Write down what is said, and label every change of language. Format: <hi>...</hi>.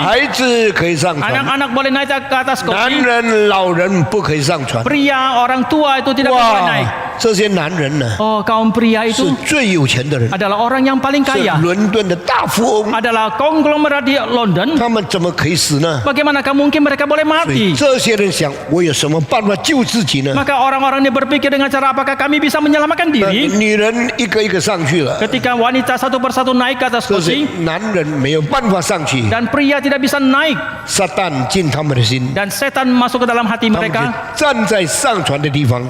<zh>孩子可以上船，</zh> <id>anak-anak boleh naik ke atas</id> <zh>男</zh> <id>skoci,</id> <zh>人、老人不可以上船。</zh> <id>pria, orang tua itu tidak boleh 哇 naik.，</id> <zh>这些男人呢，</zh> <id>Oh, kaum pria</id> <zh>是</zh> <id>itu</id> <zh>最有钱的人，</zh> <id>adalah orang yang paling</id> <zh>是</zh> <id>kaya,</id> <zh>伦敦的大富翁，</zh> <id>adalah konglomerat di London.</id> <zh>他们怎么可以死呢？</zh> <id>Bagaimanakah mungkin mereka boleh</id> <zh>所以</zh> <id>mati?</id> <zh>这些人想，我有什么办法救自己呢？</zh> <id>Maka orang-orang ini berpikir dengan cara apakah kami bisa menyelamatkan</id> <zh>那</zh> <id>diri?</id> <zh>女人一个一个上去了，</zh> <id>Ketika wanita satu persatu naik ke atas</id> <zh>这些</zh> <id>skoci</id> <zh>男人没有办法上去，</zh> <id>dan pria tidak bisa naik</id> <zh>撒旦进他们的心，</zh> <id>dan setan masuk ke dalam hati</id> <zh>他们就</zh> <id>mereka</id> <zh>站在上船的地方，</zh>